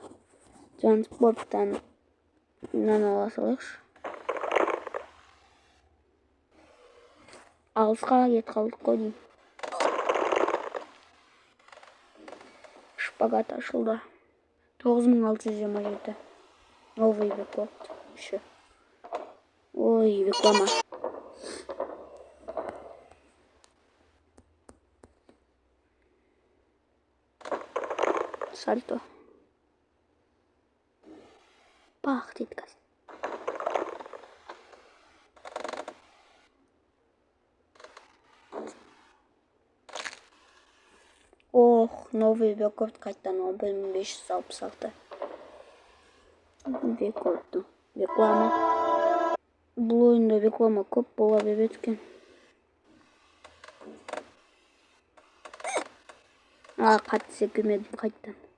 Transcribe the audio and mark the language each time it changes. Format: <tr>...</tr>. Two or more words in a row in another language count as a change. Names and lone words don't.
<kk>Транспорттан мынаны ала салайықшы. Алысқа кет қалдық қой деймін. Шпагат ашылды. 9627.</kk> <ru>Новый рекорд. Еще. Ой, реклама. Сальто. Пахнет как. Новый рекорд</ru> <kk>қайтадан 1566. Рекордтың реклама. Бұл ойында реклама көп бола береді екен. Қатты секірмедім қайтадан.</kk>